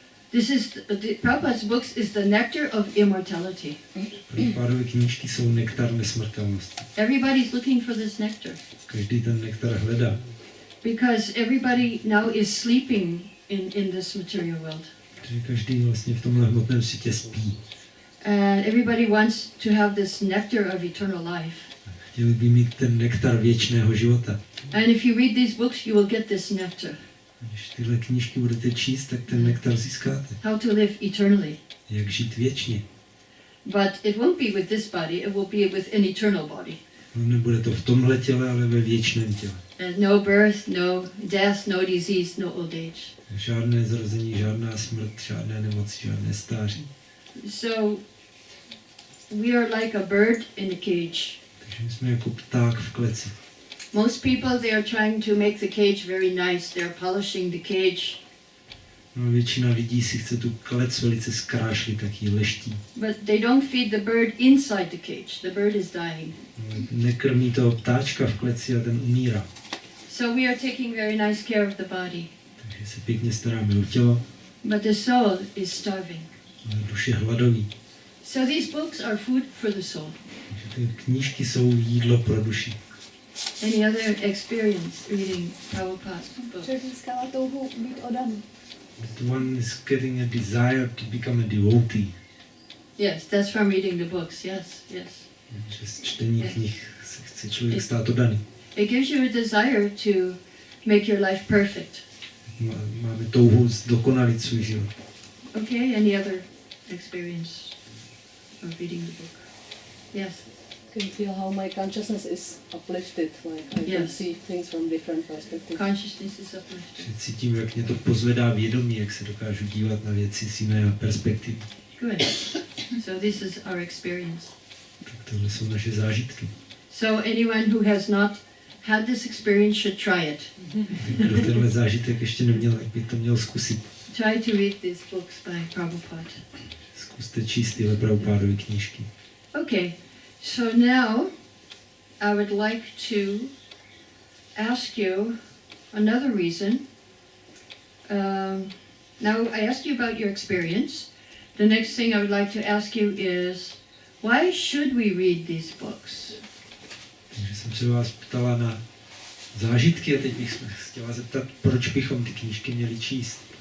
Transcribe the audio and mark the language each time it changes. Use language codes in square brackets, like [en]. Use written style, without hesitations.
[en] This is, the Prabhupada's books is the nectar of immortality. [cs] Prabhupádovy knížky jsou nektar nesmrtelnosti. [en] Everybody's looking for this nectar. [cs] Každý ten nektar hledá. [en] Because everybody now is sleeping in this material world. [cs] Protože každý vlastně v tomhle hmotném světě spí. [en] And everybody wants to have this nectar of eternal life. [cs] Chtěli by mít ten nektar věčného života. [en] And if you read these books, you will get this nectar. [cs] Když tyhle knížky budete číst, tak ten nektar získáte. [en] How to live eternally. [cs] Jak žít věčně. [en] But it won't be with this body, it will be with an eternal body. [cs] No, nebude to v tomhle těle, ale ve věčném těle. [en] And no birth, no death, no disease, no old age. [cs] Žádné zrození, žádná smrt, žádné nemoci, žádné stáří. [en] So we are like a bird in a cage. [cs] Takže my jsme jako pták v kleci. [en] Most people, they are trying to make the cage very nice. They are polishing the cage. [cs] No, většina lidí si chce tu klec velice zkrášlit, tak ji leští. [en] But they don't feed the bird inside the cage. The bird is dying. [cs] No, nekrmí toho ptáčka v kleci a ten umírá. [en] So we are taking very nice care of the body. [cs] Takže se pěkně staráme o tělo, [en] But the soul is starving. [cs] ale duše hladoví. [en] So these books are food for the soul. [cs] Takže ty knížky jsou jídlo pro duši. [en] Any other experience reading Prabhupada's books? [cs] Člověk získává touhu být oddaný. [en] The one is getting a desire to become a devotee. Yes, that's from reading the books. Yes. [cs] Přes čtení knih se chce člověk stát oddaný. [en] It gives you a desire to make your life perfect. [cs] máme touhu zdokonalit svůj život. [en] Okay, any other experience of reading the book? Yes. I can feel how my consciousness is uplifted, like I can Yes. see things from different perspectives. Consciousness is uplifted. [cs] Že cítím, jak mě to pozvedá vědomí, jak se dokážu dívat na věci z jiné perspektivy. [en] Good. So this is our experience. [cs] Tak tohle jsou naše zážitky. [en] So anyone who has not had this experience should try it. [cs] Kdo tenhle zážitek ještě neměl, tak by to měl zkusit. [en] Try to read these books by Prabhupada. [cs] Zkuste číst tyhle Prabhupádovy knížky. [en] Okay, so now I would like to ask you another reason. Now I asked you about your experience. The next thing I would like to ask you is, why should we read these books? [cs] Takže jsem se vás ptala na zážitky a teď bych se chtěla zeptat, proč bychom ty knížky měli číst.